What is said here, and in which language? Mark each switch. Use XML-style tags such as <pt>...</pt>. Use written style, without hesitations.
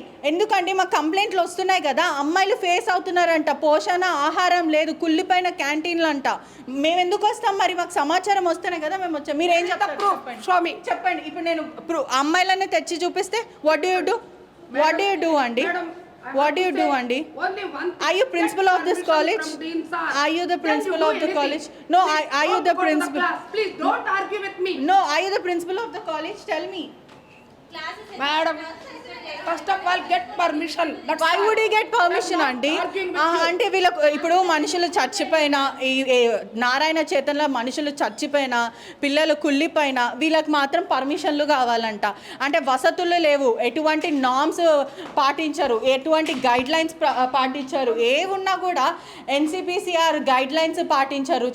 <te>ఎందుకండి మాకు కంప్లైంట్లు వస్తున్నాయి కదా, అమ్మాయిలు ఫేస్ అవుతున్నారంట, పోషణ ఆహారం లేదు, కుళ్ళిపోయిన క్యాంటీన్లు అంట. మేము ఎందుకు వస్తాం మరి? మాకు సమాచారం వస్తేనే కదా మేము వచ్చాం. మీరు ఏం చెప్తారు స్వామి చెప్పండి. ఇప్పుడు నేను అమ్మాయిలన్నీ తెచ్చి చూపిస్తే</te> <en>what do you do</en> <te>అండి?</te> <en>What do you do, Andy? Are you principal of this college? Are you the principal of the college? No, are you the principal? Please don't argue with me. No, are you the principal of the college? Tell me. Madam, first of all, get permission. Why would he get permission, Andy?</en> <te>అంటే వీళ్ళకు ఇప్పుడు మనుషులు చచ్చిపోయినా, ఈ నారాయణ చేతనలో మనుషులు చచ్చిపోయినా, పిల్లలు కుళ్ళిపోయినా వీళ్ళకి మాత్రం పర్మిషన్లు కావాలంట. అంటే వసతులు లేవు, ఎటువంటి నామ్స్ పాటించరు, ఎటువంటి గైడ్ లైన్స్ పాటించరు. ఏమున్నా కూడా ఎన్సిపిసిఆర్ గైడ్ లైన్స్ పాటించరు.</te>